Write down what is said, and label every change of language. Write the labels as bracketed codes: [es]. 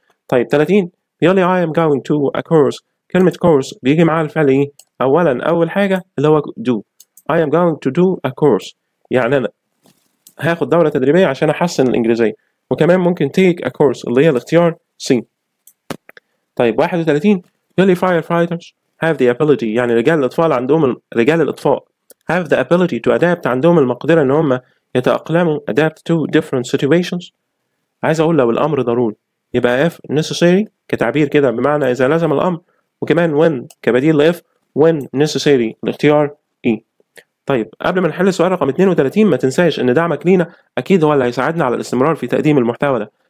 [ar] طيب 30 بيقول لي [en] I am going to a course، [ar] كلمة course بيجي معاها الفعل إيه؟ أول حاجة اللي هو do. [en] I am going to do a course [ar] يعني أنا هاخد دورة تدريبية عشان أحسن الإنجليزية، وكمان ممكن [en] take a course [ar] اللي هي الاختيار C. طيب 31 يقول لي [en] firefighters have the ability [ar] يعني رجال الإطفاء [en] have the ability to adapt [ar] عندهم المقدرة إن هم يتأقلموا [en] adapt to different situations. [ar] عايز أقول لو الأمر ضروري يبقى [en] if necessary [ar] كتعبير كده بمعنى إذا لزم الأمر، وكمان when كبديل ل if [en] when necessary [ar] الاختيار E. طيب قبل ما نحل السؤال رقم 32 ما تنساش إن دعمك لينا أكيد هو اللي هيساعدنا على الاستمرار في تقديم المحتوى ده.